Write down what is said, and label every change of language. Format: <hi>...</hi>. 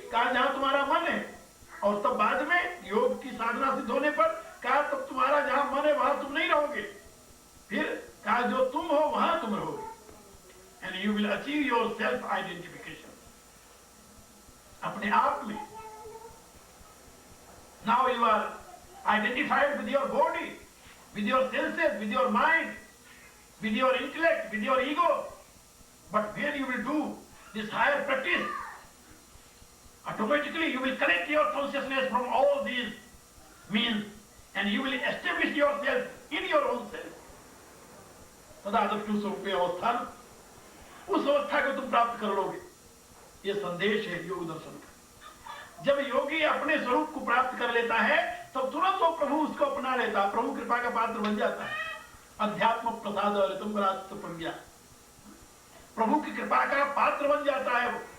<hi>कहा जहां तुम्हारा मन है। और तब बाद में योग की साधना सिद्ध होने पर कहा तब तुम्हारा जहां मन है वहां तुम नहीं रहोगे। फिर कहा जो तुम हो वहां तुम रहोगे।</hi> <en>and you will achieve your self identification,</en> <hi>अपने आप में।</hi> <en>Now you are identified with your body, with your senses, with your mind, with your intellect, with your ego. But when you will do this higher practice, automatically you will connect your consciousness from all these means and you will establish yourself in your own self.</en> <sa>तदा दृष्टु स्वरूपे अवस्थान,</sa> <hi>उस अवस्था को तुम प्राप्त कर लोगे। ये संदेश है योग दर्शन का। जब योगी अपने स्वरूप को प्राप्त कर लेता है तब तुरंत वो प्रभु उसको अपना लेता है, प्रभु कृपा का पात्र बन जाता है।</hi> <sa>अध्यात्म प्रसाद ऋतुम प्रज्ञा,</sa> <hi>प्रभु की कृपा का पात्र बन जाता है वो।</hi>